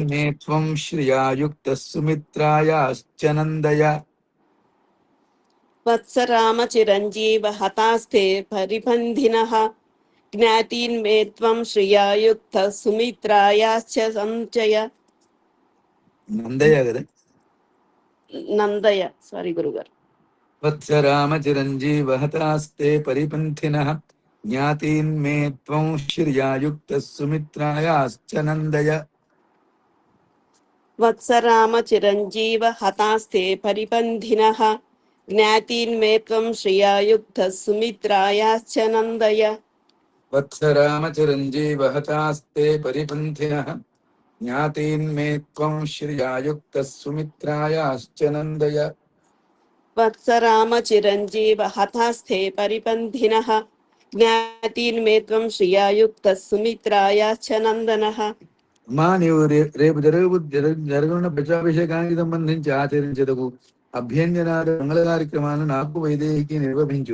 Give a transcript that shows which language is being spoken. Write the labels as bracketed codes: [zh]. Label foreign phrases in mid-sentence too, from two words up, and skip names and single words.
[sa] मे त्वं श्रिया युक्तः सुमित्रायाश्च नन्दय। वत्स रामचिरञ्जीव हतास्ते परिबन्धिनः ज्ञातीन् मे त्वं श्रिया युक्तः सुमित्रायाश्च सञ्चय। नन्दय कदा [te] నందయ సారీ గురుగారు. [sa] वत्स रामचिरञ्जीव हतास्ते परिपन्थिनः ज्ञातीन् मे त्वं श्रिया युक्तः सुमित्रायाश्च नन्दय। వత్స రామ చిరంజీవ హతాస్తే పరిబంధినః జ్ఞాతీన్ మే త్వం శ్రియాయుక్తః సుమిత్రాయాశ్చ నందయ. वत्स रामचिरञ्जीव हतास्ते परिपन्थिनः ज्ञातीन् मे त्वं श्रिया युक्तः सुमित्रायाश्च नन्दय। వత్స రామ చిరంజీవ హతాస్తే పరిబంధినః జ్ఞాతీన్ మే త్వం శ్రియాయుక్తః సుమిత్రాయాశ్చ నందనః. [te] మా నీవు రేపు జరగనున్న పట్టాభిషేకానికి సంబంధించి ఆచరించదగు అభ్యంజనాలు మంగళ కార్యక్రమాలను నాకు వైదేహికి నిర్వహించు.